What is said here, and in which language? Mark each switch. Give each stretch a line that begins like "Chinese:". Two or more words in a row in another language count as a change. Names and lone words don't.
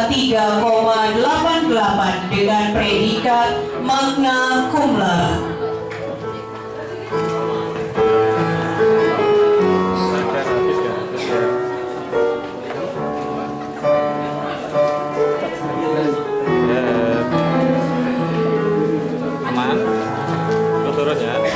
Indonesian: 3,88 dengan predikat
Latin: magna cum laude.
Indonesian: Aman, lu turun ya.